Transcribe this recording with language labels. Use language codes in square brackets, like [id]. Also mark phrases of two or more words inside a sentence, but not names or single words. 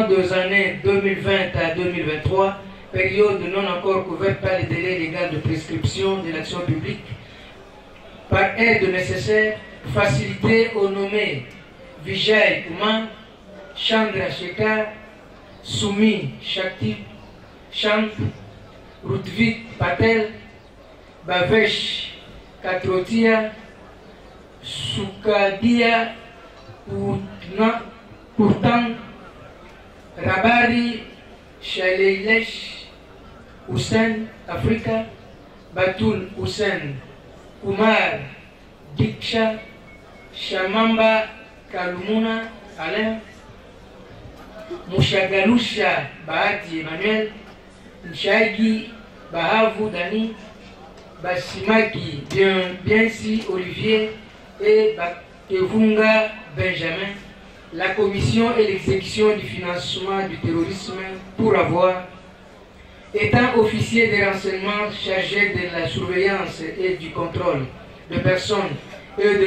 [fr] des années 2020 à 2023, période non encore couverte par les délais légaux de prescription de l'action publique, par aide nécessaire, facilité au nommé Vijay Kumar, Chandra Shekhar, Sumi Shakti, Chand, Rutvik Patel, Bavesh Katrotia, Sukadia Pourtant, Rabari Shaleilesh Hussein Africa, Batul Hussein Kumar Diksha, Shamamba Kalumuna Alain, Mushagalusha Bahati Emmanuel, Nshagi Bahavu Dani, Basimaki Biensi Olivier et Bakevunga Benjamin, la commission et l'exécution du financement du terrorisme pour avoir, étant officier des renseignements chargé de la surveillance et du contrôle de personnes et de